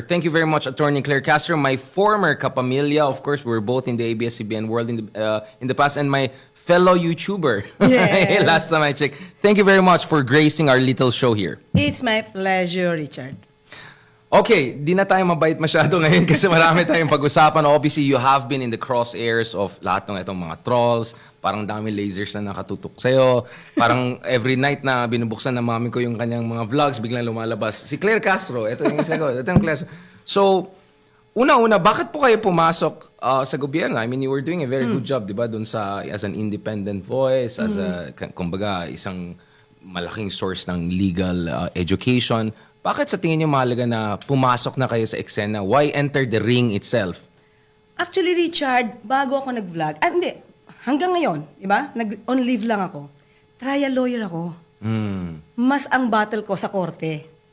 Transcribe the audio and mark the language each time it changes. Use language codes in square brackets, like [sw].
[en] Thank you very much, Attorney Claire Castro. My former kapamilya, of course, we're both in the ABS-CBN world in the past, and my fellow YouTuber. Yes. Last time I checked. Thank you very much for gracing our little show here. It's my pleasure, Richard. [tl] Okay, di na tayo mabait masyado ngayon kasi marami tayong pag-usapan. [en] Obviously, you have been in the crosshairs of [tl] lahat ng itong mga [en] trolls. [tl] Parang dami lasers na nakatutok sa'yo. Parang [en] every night [tl] na binubuksan ng mami ko yung kanyang mga vlogs, biglang lumalabas. Si Claire Castro, ito yung isa ko. Ito yung Claire. So, una-una, bakit po kayo pumasok sa gobyerno? [en] I mean, you were doing a very good job, [tl] di ba? Doon sa, [en] as an independent voice, as a, [tl] kumbaga, isang malaking [en] source ng legal education. [tl] Bakit sa tingin niyo mahalaga na pumasok na kayo sa eksena? [en] Why enter the ring itself? [tl] Actually, Richard, bago ako nag-vlog, hindi, hanggang ngayon, di ba? [en] On leave [tl] lang ako. Trial lawyer ako. Mas ang battle ko sa korte.